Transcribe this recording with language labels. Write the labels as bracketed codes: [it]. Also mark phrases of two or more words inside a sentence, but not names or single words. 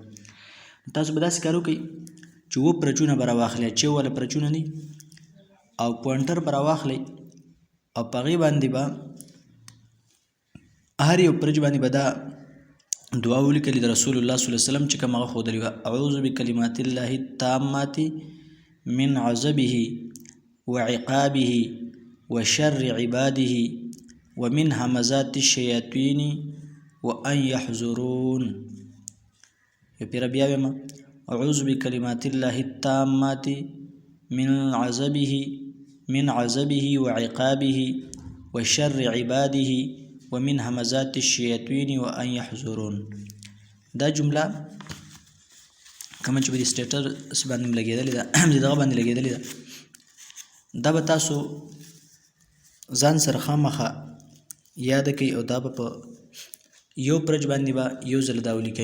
[ps] تاسو به داسې کار وکئ چې 7 پرچونه به راواخلئ، 6 والا پرچونه دي، او پوینټر به راواخلئ او په هغې باندې به هر یو پرچ باندې به دا دعا ولیکلې د رسول الله [ar] صلی الله علیه وسلم [ps] چې کوم هغه ښودلې وه: [ar] اعوذ بکلمات الله التامات من عذبه وعقابه وشر عباده ومن همزات الشیاطین وان یحضرون. [ps] یو پیره بیا ویم: [ar] اعوذ بکلمات الله التامات من عذبه وعقابه وشر عباده ومن همزات الشیاطین وان یحضرون. [ps] دا جمله کومه چې په دې سټیټس باندې لګېدلې ده، دغه باندې لګېدلې ده، دا به تاسو ځان سره خامخا یاده کوئ، او دا به په یو پرچ باندې به یو ځل دا ولیکئ.